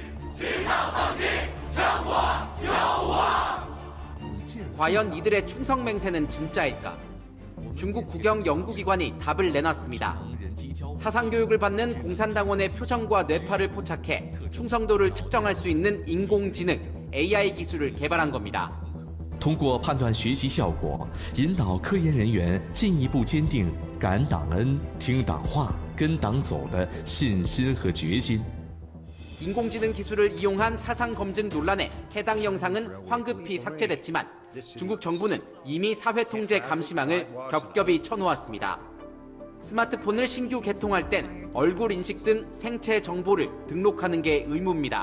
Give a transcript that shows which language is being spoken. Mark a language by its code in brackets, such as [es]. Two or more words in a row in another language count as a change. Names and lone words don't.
[ko] 과연 이들의 충성 맹세는 진짜일까? 중국 국영 연구기관이 답을 내놨습니다. 사상교육을 받는 공산당원의 표정과 뇌파를 포착해 충성도를 측정할 수 있는 인공지능 AI 기술을 개발한 겁니다. [zh] 通过判断学习效果，引导科研人员进一步坚定感党恩、听党话、跟党走的信心和决心。 [ko] 인공지능 기술을 이용한 사상 검증 논란에 해당 영상은 황급히 삭제됐지만 중국 정부는 이미 사회 통제 감시망을 겹겹이 쳐놓았습니다. 스마트폰을 신규 개통할 땐 얼굴 인식 등 생체 정보를 등록하는 게 의무입니다.